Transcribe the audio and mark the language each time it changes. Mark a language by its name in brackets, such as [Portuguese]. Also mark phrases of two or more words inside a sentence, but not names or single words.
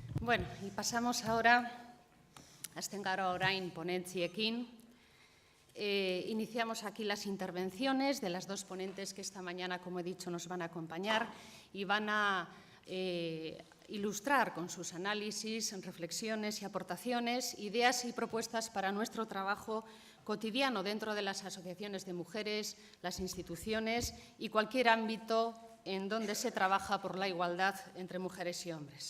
[Spanish] Bueno, y pasamos ahora, [Basque] hasten gara orain ponentziekin. [Spanish] Iniciamos aquí las intervenciones de las dos ponentes que esta mañana, como he dicho, nos van a acompañar y van a ilustrar con sus análisis, reflexiones y aportaciones, ideas y propuestas para nuestro trabajo cotidiano dentro de las asociaciones de mujeres, las instituciones y cualquier ámbito en donde se trabaja por la igualdad entre mujeres y hombres.